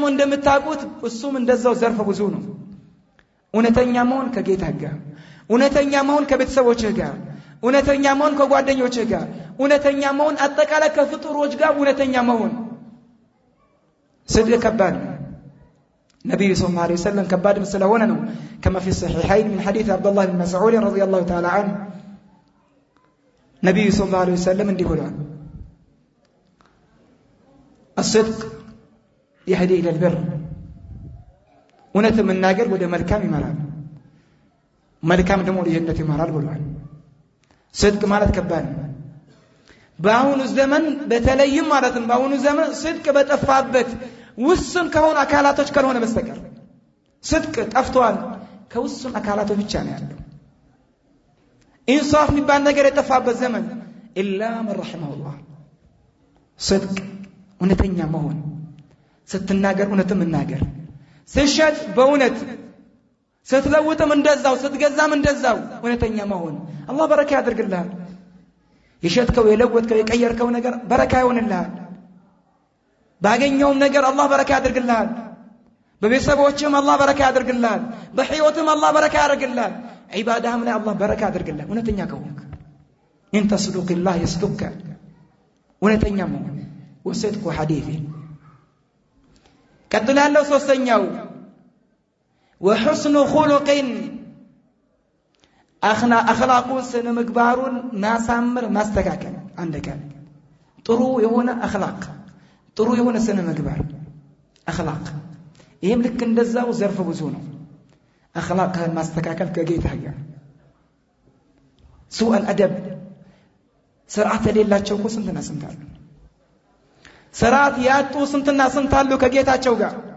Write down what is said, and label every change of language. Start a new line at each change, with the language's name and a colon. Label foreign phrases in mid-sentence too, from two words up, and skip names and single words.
Amharic: እንደምታውቁት እሱም እንደዛው ዘርፈ ብዙ ነው እውነተኛ መሆን ከጌታ ጋር እውነተኛ መሆን ከቤተሰቦችህ ጋር እውነተኛ መሆን ከጓደኞችህ ጋር እውነተኛ መሆን አጠቃላይ ከፍጡሮች ጋር እውነተኛ መሆን صدق ከባድ ነብዩ
Arabic: صلى الله عليه وسلم
Amharic: ከባድ ስለሆነ ነው
Arabic: كما في الصحيحين من حديث عبد الله بن مسعود رضي الله تعالى عنه
Amharic: ነብዩ
Arabic: صلى الله عليه وسلم
Amharic: እንዲህ ብለዋል
Arabic: الصدق يهدي الى البر
Amharic: እውነት መናገር ወደ መልካም ይመራል መልካም ደግሞ ወደ ጀነት ይመራል ብለዋል صدق ማለት ከባድ ነው በአሁኑ ዘመን በተለይም ማለት ነው በአሁኑ ዘመን صدق በጠፋበት ውስን ከሆነ አካላቶች ካልሆነ በስተቀር صدق ጠፍቷል ከውስን አካላቶች ብቻ ነው ያለው ኢንሳፍ የሚባል ነገር የጠፋበት ዘመን
Arabic: إلا من رحمه الله
Amharic: صدق እውነተኛ መሆን ስትናገር እውነትም መናገር ስትሸጥ በእውነት ስትለውጥም እንደዛው ስትገዛም እንደዛው እውነተኛ መሆን አላህ በረካ ያድርግልሃል የሸጥከው የለወጥከው የቀየርከው ነገር በረካ ይሆንልሃል ባገኘውም ነገር አላህ በረካ ያድርግልሃል በቤተሰቦችም አላህ በረካ ያድርግልሃል በህይወትም አላህ በረካ ያድርግልሃል ዒባዳህም ላይ አላህ በረካ ያድርግልሃል እውነተኛ ከሆንክ
Arabic: إن تصدق الله يصدقك
Amharic: እውነተኛ መሆን
Arabic: وصدق حديث
Amharic: ቀጥሎ ያለው ሶስተኛው
Arabic: وحسن خلق اخلاقو
Amharic: ስነ ምግባሩን ማሳመር ማስተካከል አንደካ ጥሩ የሆነ اخلاق ጥሩ የሆነ ስነ ምግባር አኽላቅ ይሄም ልክ እንደዛው ዘርፍ ብዙ ነው አኽላቅህን ማስተካከል ከጌታ ጋር
Arabic: سوء الأدب
Amharic: ስርዓት የሌላቸው እኮ ስንትና ስንት አሉ ስርዓት ያጡ ስንትና ስንት አሉ ከጌታቸው ጋር